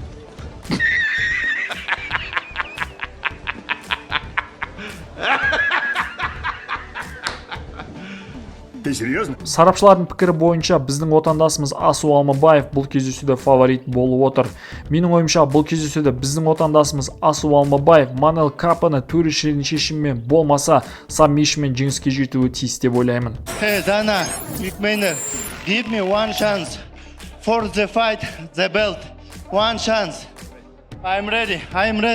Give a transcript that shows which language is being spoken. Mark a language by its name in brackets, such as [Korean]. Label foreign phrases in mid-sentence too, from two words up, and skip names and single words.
[Kazakh] Сарапшылардың пікірі бойынша біздің отандасымыз Асумалмабаев бұл кездесуде фаворит болып отыр. Менің ойымша бұл кездесуде біздің отандасымыз Асумалмабаев Манел Капені төрешілердің шешімімен болмаса сабмишнмен жеңіске жетуі тиіс деп ойлаймын. [English] Hey Dana, McMahon, give me one chance for the fight, the belt. One chance. I'm ready.